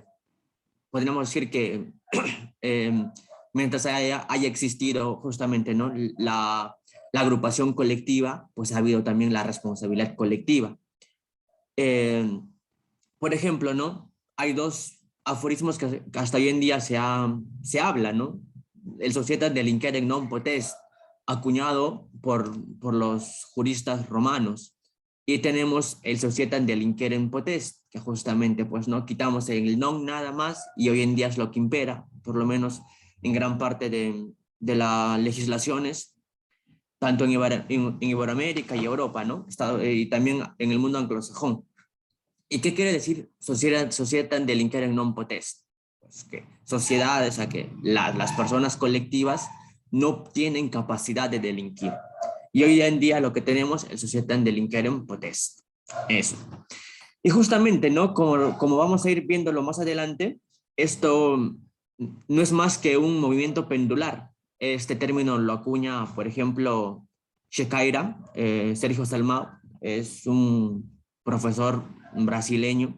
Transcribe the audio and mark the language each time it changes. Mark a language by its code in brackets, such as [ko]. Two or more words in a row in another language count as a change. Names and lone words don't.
[es] Podríamos decir que mientras haya existido justamente, ¿no?, la agrupación colectiva, pues ha habido también la responsabilidad colectiva. Por ejemplo, ¿no?, hay dos aforismos que hasta hoy en día se habla, ¿no? El [la] societas delinquere non potest, [es] acuñado por los juristas romanos. Y tenemos el [la] societas delinquere potest, [es] que justamente, pues, no, quitamos el non nada más y hoy en día es lo que impera, por lo menos en gran parte de las legislaciones, tanto en Iberoamérica y Europa, ¿no? Y también en el mundo anglosajón. ¿Y qué quiere decir [la] societas delinquere non potest? [es] Pues que sociedades a que las personas colectivas no tienen capacidad de delinquir. Y hoy en día lo que tenemos es [la] societas delinquere potest. [es] Eso. Y justamente, ¿no?, como vamos a ir viéndolo más adelante, esto no es más que un movimiento pendular. Este término lo acuña, por ejemplo, Shecaira, Sergio Salmao, es un profesor brasileño.